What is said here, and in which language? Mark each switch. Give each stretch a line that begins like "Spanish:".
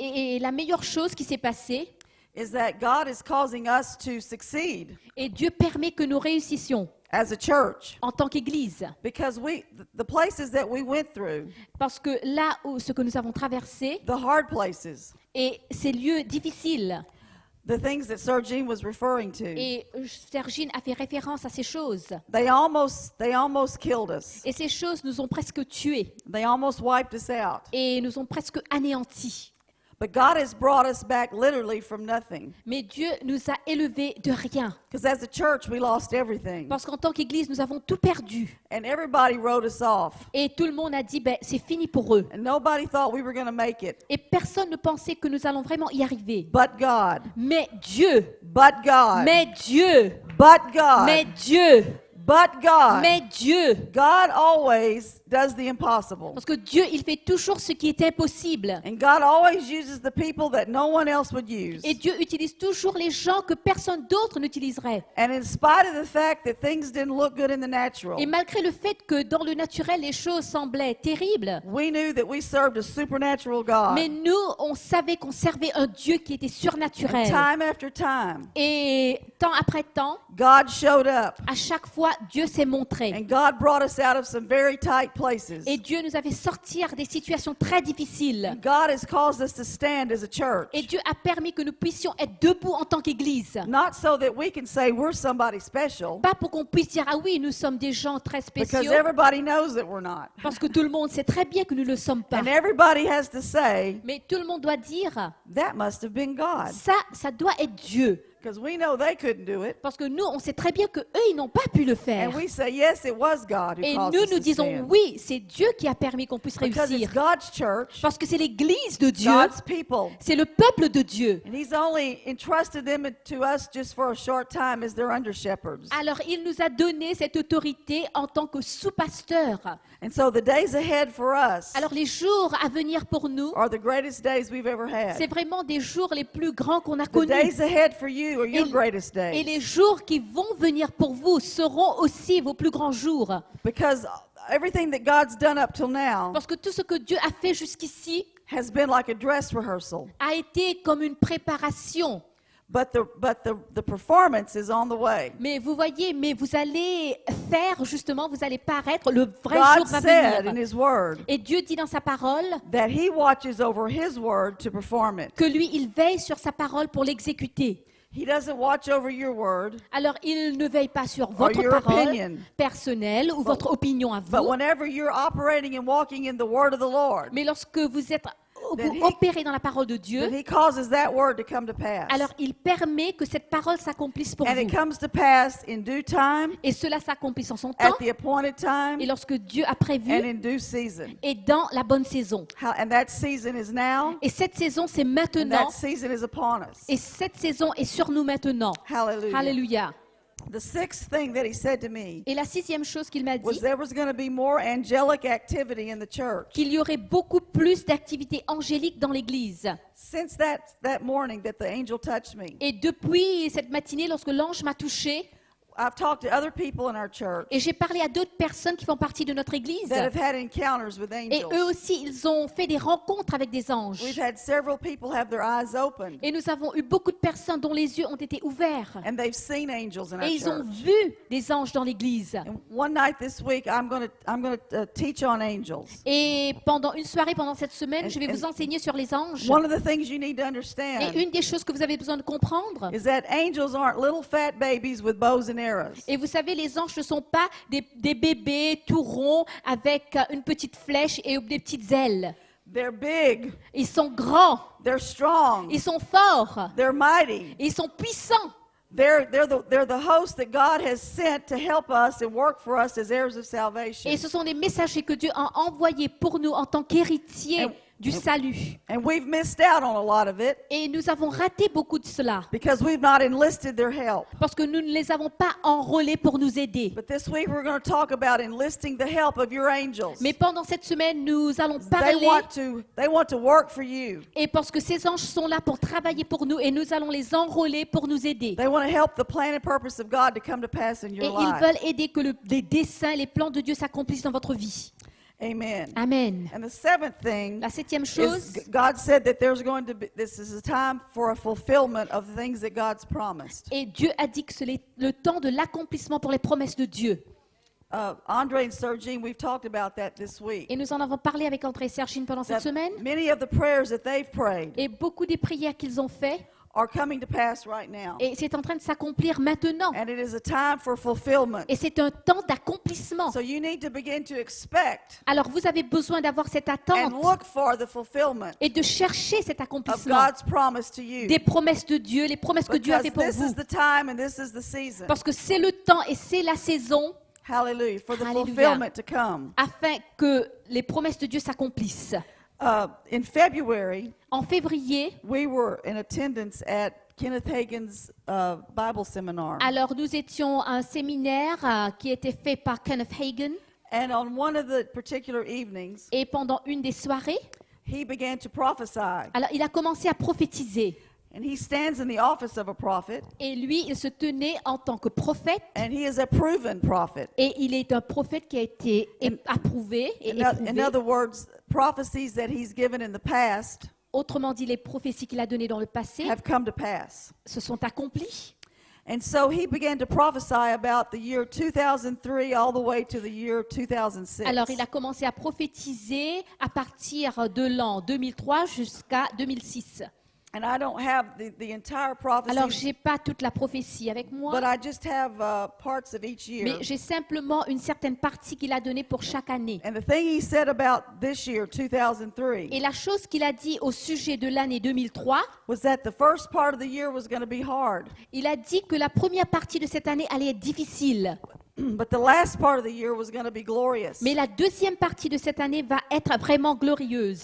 French: Et la meilleure chose qui s'est passée,
English: is that God is causing us to succeed
French: et Dieu permet que nous réussissions
English: as a church.
French: en tant qu'Église.
English: Because the places that we went through,
French: Parce que là où ce que nous avons traversé,
English: the hard places,
French: et ces lieux difficiles,
English: the things that Sergine was referring to,
French: et Sergine a fait référence à ces choses,
English: they almost killed us.
French: et ces choses nous ont presque tués,
English: They almost wiped us out.
French: et nous ont presque anéantis.
English: But God has brought us back literally from nothing.
French: Mais Dieu nous a élevés de rien.
English: Because as a church, we lost everything.
French: Parce qu'en tant qu'Église, nous avons tout perdu.
English: And everybody wrote us off.
French: Et tout le monde a dit, ben, c'est fini pour eux.
English: And nobody thought we were going to make it.
French: Et personne ne pensait que nous allons vraiment y arriver.
English: But God.
French: Mais Dieu,
English: But God.
French: mais Dieu,
English: But God.
French: mais Dieu,
English: But God.
French: mais Dieu.
English: God always does the impossible.
French: Parce que Dieu, il fait toujours ce qui est impossible.
English: And God always uses the people that no one else would use.
French: Et Dieu utilise toujours les gens que personne d'autre n'utiliserait.
English: And in spite of the fact that things didn't look good in the natural,
French: Et malgré le fait que dans le naturel, les choses semblaient terribles,
English: we knew that we served a supernatural God.
French: mais nous, on savait qu'on servait un Dieu qui était
English: And
French: surnaturel.
English: time after time,
French: Et temps après temps,
English: God showed up.
French: à chaque fois, Dieu s'est montré.
English: And God brought us out of some very tight places.
French: Et Dieu nous a fait sortir des situations très difficiles.
English: And God has caused us to stand as a church.
French: Et Dieu a permis que nous puissions être debout en tant qu'Église.
English: Not so that we can say we're somebody special,
French: Pas pour qu'on puisse dire, ah oui, nous sommes des gens très
English: because
French: spéciaux,
English: everybody knows that we're not.
French: parce que tout le monde sait très bien que nous ne le sommes pas.
English: And everybody has to say,
French: Mais tout le monde doit dire,
English: that must have been God.
French: ça doit être Dieu.
English: Because we know they couldn't do it.
French: Parce que nous, on sait très bien qu'eux, ils n'ont pas pu le faire.
English: And we say, yes, it was God who
French: Et
English: caused
French: nous,
English: us
French: nous
English: to
French: disons,
English: stand.
French: oui, c'est Dieu qui a permis qu'on puisse
English: Because it's
French: réussir.
English: God's church,
French: Parce que c'est l'Église de Dieu,
English: God's people.
French: c'est le peuple de Dieu.
English: And He's only entrusted them to us just for a short time as their under shepherds.
French: Alors, il nous a donné cette autorité en tant que sous-pasteur.
English: And so the days ahead for us
French: Alors, les jours à venir pour nous,
English: are the greatest days we've ever
French: c'est
English: had.
French: vraiment des jours les plus grands qu'on a
English: The
French: connus.
English: days ahead for you are your greatest
French: Et
English: days.
French: les jours qui vont venir pour vous seront aussi vos plus grands jours.
English: Because everything that God's done up till now
French: Parce que tout ce que Dieu a fait jusqu'ici
English: has been like a dress rehearsal.
French: a été comme une préparation.
English: But the performance is on the way.
French: Mais vous voyez, mais vous allez faire justement, vous allez paraître, le vrai
English: God
French: jour va
English: said in
French: venir.
English: His Word
French: Et Dieu dit dans sa parole
English: that He watches over His Word to perform it.
French: que lui, il veille sur sa parole pour l'exécuter.
English: He doesn't watch over your word,
French: Alors, il ne veille pas sur votre
English: your
French: parole
English: opinion.
French: personnelle ou votre opinion à
English: but
French: vous,
English: whenever you're operating and walking in the Word of the Lord,
French: mais lorsque vous êtes
English: Then
French: vous opérez dans la parole de
English: then
French: Dieu,
English: He causes that Word to come to pass.
French: alors il permet que cette parole s'accomplisse pour
English: And it
French: vous.
English: comes to pass in due time,
French: Et cela s'accomplisse en son
English: at
French: temps
English: the appointed time,
French: et lorsque Dieu a
English: and
French: prévu
English: in due season.
French: et dans la bonne saison.
English: And that season is now,
French: Et cette saison, c'est
English: and
French: maintenant.
English: that season is upon us.
French: Et cette saison est sur nous maintenant.
English: Hallelujah.
French: Alléluia.
English: The sixth thing that He said to me
French: Et la sixième chose qu'il m'a
English: was
French: dit,
English: there was going to be more angelic activity in the church.
French: qu'il y aurait beaucoup plus d'activités angéliques dans l'Église.
English: Since that morning that the angel touched me,
French: Et depuis cette matinée, lorsque l'ange m'a touchée,
English: I've talked to other people in our church
French: et j'ai parlé à d'autres personnes qui font partie de notre Église,
English: that have had encounters with
French: et eux
English: angels.
French: aussi, ils ont fait des rencontres avec des anges.
English: We've had several people have their eyes opened,
French: Et nous avons eu beaucoup de personnes dont les yeux ont été ouverts.
English: and they've seen angels in our
French: Et ils ont
English: church.
French: vu des anges dans l'Église.
English: And one night this week, I'm going to teach on angels.
French: Et pendant une soirée, pendant cette semaine, je vais
English: And-
French: vous enseigner sur les anges.
English: One of the things you need to
French: Et
English: understand
French: une des choses que vous avez besoin de comprendre,
English: is that angels aren't little fat babies with bows and arrows.
French: et vous savez, les anges ne sont pas des bébés tout ronds avec une petite flèche et des petites ailes.
English: They're big,
French: Ils sont grands,
English: they're strong,
French: ils sont forts,
English: they're mighty.
French: ils sont puissants.
English: They're the host that God has sent to help us and work for us as heirs of salvation.
French: Et ce sont des messagers que Dieu a envoyés pour nous en tant qu'héritiers du salut.
English: And we've missed out on a lot of it
French: Et nous avons raté beaucoup de cela
English: because we've not enlisted their help.
French: parce que nous ne les avons pas enrôlés pour nous aider.
English: But this week we're going to talk about enlisting the help of your angels.
French: Mais pendant cette semaine, nous allons
English: They
French: parler,
English: want to work for you.
French: et parce que ces anges sont là pour travailler pour nous, et nous allons les enrôler pour nous aider.
English: They want to help the plan and purpose of God to come to pass in
French: Et
English: your
French: ils
English: life.
French: veulent aider que les desseins, les plans de Dieu s'accomplissent dans votre vie.
English: Amen.
French: Amen.
English: And the seventh thing
French: La septième
English: is
French: chose,
English: God said that there's going to be, this is a time for a fulfillment of the things that God's promised.
French: et Dieu a dit que c'est le temps de l'accomplissement pour les promesses de Dieu.
English: Andre and Sergine, we've talked about that this week.
French: Et nous en avons parlé avec André et Sergine pendant cette
English: That
French: semaine.
English: many of the prayers that they've prayed
French: Et beaucoup des prières qu'ils ont faites,
English: are coming to pass right now.
French: et c'est en train de s'accomplir maintenant.
English: And it is a time for fulfillment.
French: Et c'est un temps d'accomplissement.
English: So you need to begin to expect
French: Alors vous avez besoin d'avoir cette
English: and
French: attente
English: look for the fulfillment
French: et de chercher cet
English: of
French: accomplissement
English: God's promise to you.
French: des promesses de Dieu, les promesses que Dieu a
English: Because
French: fait pour
English: this is
French: vous.
English: the time and this is the season.
French: Parce que c'est le temps et c'est la saison
English: Hallelujah. For the
French: Hallelujah.
English: fulfillment to come.
French: afin que les promesses de Dieu s'accomplissent.
English: In February,
French: En février,
English: we were in attendance at Kenneth Hagin's Bible seminar.
French: alors nous étions à un séminaire qui était fait par Kenneth Hagin,
English: And on one of the particular evenings,
French: et pendant une des soirées,
English: he began to prophesy.
French: alors il a commencé à prophétiser.
English: And he stands in the office of a prophet,
French: Et lui, il se tenait en tant que prophète,
English: and he is a proven prophet.
French: et il est un prophète qui a été approuvé et
English: In
French: éprouvé.
English: other words, prophecies that he's given in the past
French: Autrement dit, les prophéties qu'il a données dans le passé
English: have come to pass.
French: se sont accomplies.
English: And so he began to prophesy about the year 2003 all the way to the year 2006.
French: Alors, il a commencé à prophétiser à partir de l'an 2003 jusqu'à 2006.
English: And I don't have the entire prophecy,
French: Alors, j'ai pas toute la prophétie avec moi,
English: but I just have parts of each year.
French: mais j'ai simplement une certaine partie qu'il a donnée pour chaque année.
English: And the thing he said about this year, 2003,
French: Et la chose qu'il a dit au sujet de l'année 2003,
English: was that the first part of the year was going to be hard,
French: il a dit que la première partie de cette année allait être difficile,
English: but the last part of the year was going to be glorious.
French: mais la deuxième partie de cette année va être vraiment glorieuse.